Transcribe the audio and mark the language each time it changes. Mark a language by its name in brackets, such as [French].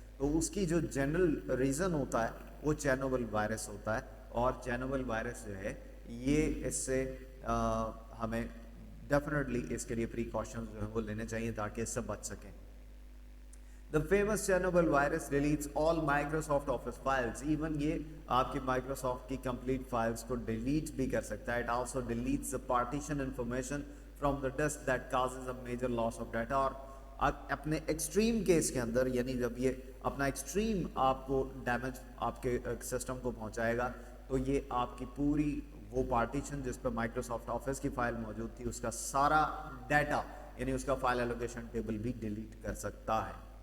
[Hindi] तो उसकी जो जनरल रीज़न होता है वो चेर्नोबिल वायरस होता है। और चेर्नोबिल वायरस जो है ये इससे हमें डेफिनेटली इसके लिए प्रिकॉशंस जो है वो लेने चाहिए ताकि इससे बच सकें। [English] The famous Chernobyl virus deletes all Microsoft Office files. Even [Hindi] ये आपकी Microsoft की complete files को delete भी कर सकता है। [English] It also deletes the partition information from the disk that causes a major loss of data. [Hindi] और अपने एक्सट्रीम केस के अंदर, यानी जब ये अपना एक्सट्रीम आपको डैमेज आपके सिस्टम को पहुंचाएगा, तो ये आपकी पूरी वो पार्टीशन जिस पर माइक्रोसॉफ्ट ऑफिस की फाइल मौजूद थी उसका सारा डाटा, यानी उसका फाइल एलोकेशन टेबल भी डिलीट कर सकता है।